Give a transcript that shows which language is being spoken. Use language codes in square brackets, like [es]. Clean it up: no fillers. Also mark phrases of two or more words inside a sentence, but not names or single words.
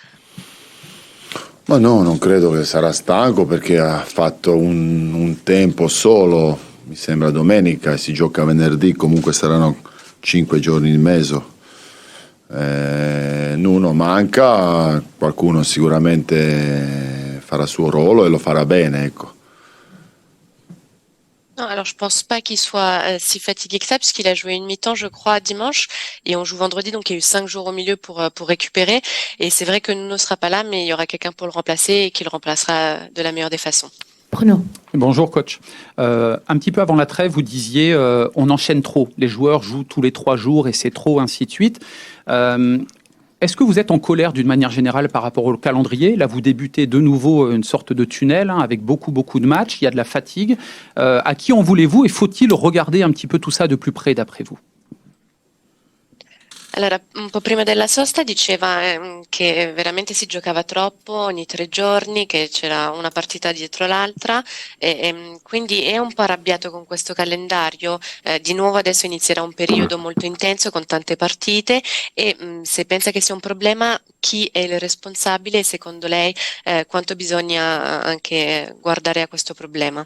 [it] Ma no, non credo che sarà stanco perché ha fatto un tempo solo, mi sembra domenica, e si gioca venerdì, comunque saranno 5 giorni in mezzo. Nuno manca, qualcuno sicuramente farà il suo ruolo e lo farà bene, ecco. [fr] Non, alors je pense pas qu'il soit si fatigué que ça, puisqu'il a joué une mi-temps, je crois, dimanche, et on joue vendredi, donc il y a eu 5 jours au milieu pour récupérer. Et c'est vrai que Nuno sera pas là, mais il y aura quelqu'un pour le remplacer et qui le remplacera de la meilleure des façons. Bruno. Bonjour coach. Un petit peu avant la trêve, vous disiez on enchaîne trop. Les joueurs jouent tous les 3 jours et c'est trop, ainsi de suite. Est-ce que vous êtes en colère d'une manière générale par rapport au calendrier? Là, vous débutez de nouveau une sorte de tunnel avec beaucoup de matchs. Il y a de la fatigue. À qui en voulez-vous et faut-il regarder un petit peu tout ça de plus près d'après vous? [it] Allora, un po' prima della sosta diceva che veramente si giocava troppo ogni 3 giorni, che c'era una partita dietro l'altra e quindi è un po' arrabbiato con questo calendario. Di nuovo adesso inizierà un periodo molto intenso con tante partite e se pensa che sia un problema, chi è il responsabile e secondo lei quanto bisogna anche guardare a questo problema?